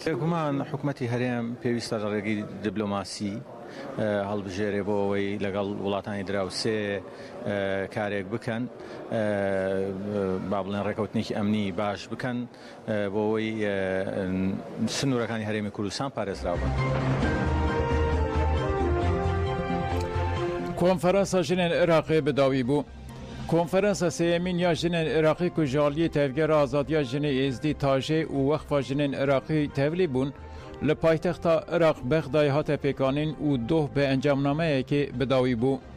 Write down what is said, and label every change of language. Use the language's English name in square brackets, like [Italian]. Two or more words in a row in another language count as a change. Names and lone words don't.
[Central Kurdish] گومان حکوومەتی هەرێم پێویستە لە ڕێگەی دیبلۆماسی هەڵبژێرێ بۆ ئەوەی لەگەڵ وڵاتانی دراوسێ کارێک بکەن با بڵێن ڕێکەوتنێکی ئەمنی باش بکەن بۆ ئەوەی سنوورەکانی هەرێمی کوردستان پارێزراو بن. [Kurdish] Konferansa jinên Iraqê bi dawî bû. Konferansa sêyemîn ya jinên Iraqî ku ji aliyê tevgera azadiya jinê êzdî tajê û wexfa jinên Iraqî tevlî bûn li paytexta Iraq Bexdayê hate pêkanîn û doh bi encamnameyekê bi dawî bû.